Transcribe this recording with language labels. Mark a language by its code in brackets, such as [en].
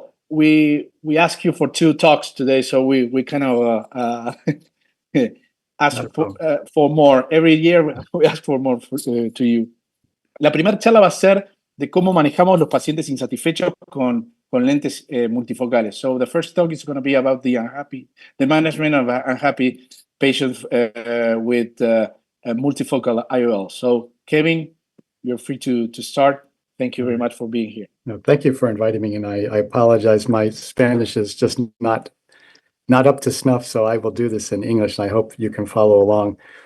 [en] We ask you for 2 talks today, so we kind of ask for more. Every year we ask for more to you. [es] La primera charla va a ser de cómo manejamos los pacientes insatisfechos con lentes multifocales. [en] So the first talk is going to be about the management of unhappy patients with multifocal IOL. So Kevin, you're free to start. Thank you very much for being here. No, thank you for inviting me, and I apologize. My Spanish is just not up to snuff, so I will do this in English, and I hope you can follow along.